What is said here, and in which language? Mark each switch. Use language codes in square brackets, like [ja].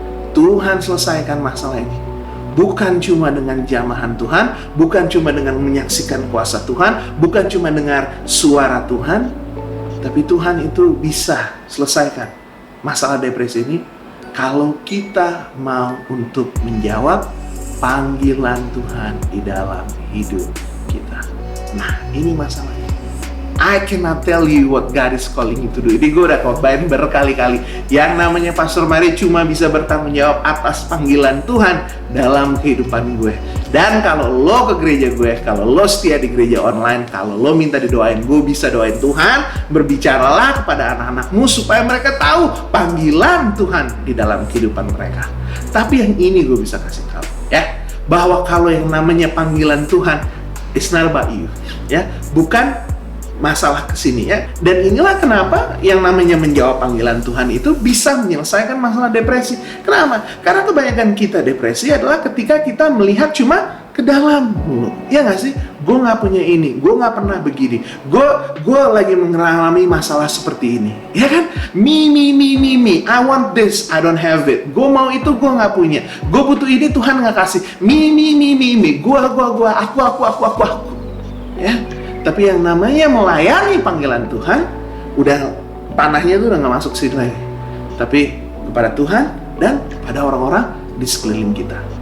[id] Tuhan selesaikan masalah ini. Bukan cuma dengan jamahan Tuhan, bukan cuma dengan menyaksikan kuasa Tuhan, bukan cuma dengar suara Tuhan, tapi Tuhan itu bisa selesaikan masalah depresi ini kalau kita mau untuk menjawab panggilan Tuhan di dalam hidup kita. Nah, ini masalahnya. [en] I cannot tell you what God is calling you to do. [id] Ini gue udah khotbahin berkali-kali. Yang namanya Pastor Mari cuma bisa bertanggung jawab atas panggilan Tuhan dalam kehidupan gue. Dan kalau lo ke gereja gue, kalau lo setia di gereja online, kalau lo minta didoain, gue bisa doain Tuhan. Berbicaralah kepada anak-anakmu supaya mereka tahu panggilan Tuhan di dalam kehidupan mereka. Tapi yang ini gue bisa kasih tahu, ya, bahwa kalau yang namanya panggilan Tuhan, it's not about you, ya, bukan masalah kesini, ya. Dan inilah kenapa yang namanya menjawab panggilan Tuhan itu bisa menyelesaikan masalah depresi. Kenapa? Karena kebanyakan kita depresi adalah ketika kita melihat cuma ke dalam dulu, ya nggak sih? Gue nggak punya ini, gue nggak pernah begini, gue lagi mengalami masalah seperti ini, ya kan? [en] Me, I want this, I don't have it. [id] Gue mau itu, gue nggak punya. Gue butuh ini, Tuhan nggak kasih. Me, gue, aku. Ya, tapi yang namanya melayani panggilan Tuhan, udah panahnya tuh udah nggak masuk sini lagi, tapi kepada Tuhan dan pada orang-orang di sekeliling kita.